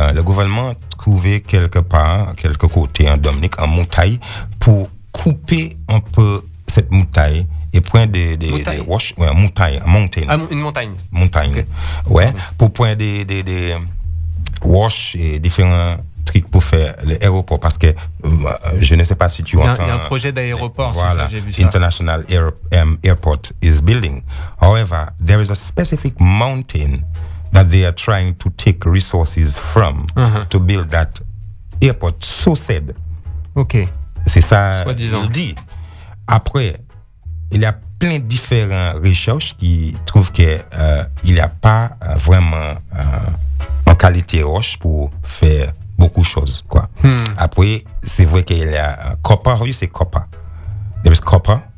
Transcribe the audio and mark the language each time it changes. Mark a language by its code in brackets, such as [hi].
[fr] Le gouvernement a trouvé quelque côté en Dominique, en moutaille, pour couper un peu cette moutaille et prendre des roches. Ouais, une montagne. Une montagne. Montagne. Okay. Ouais, pour prendre des roches et différents trucs pour faire l'aéroport. Parce que je ne sais pas si tu entends. Il y a un projet d'aéroport, voilà, si ça, j'ai vu ça. [en] International Airport is building. However, there is a specific mountain that they are trying to take resources from to build that airport. So said. Ok. [fr] C'est ça, soi-disant. Il dit. Après, il y a plein de différentes recherches qui trouvent que il n'y a pas vraiment en qualité roche pour faire beaucoup de choses, quoi. Après, c'est vrai qu'il y a copper. Oui, c'est copper. [en] There is copper.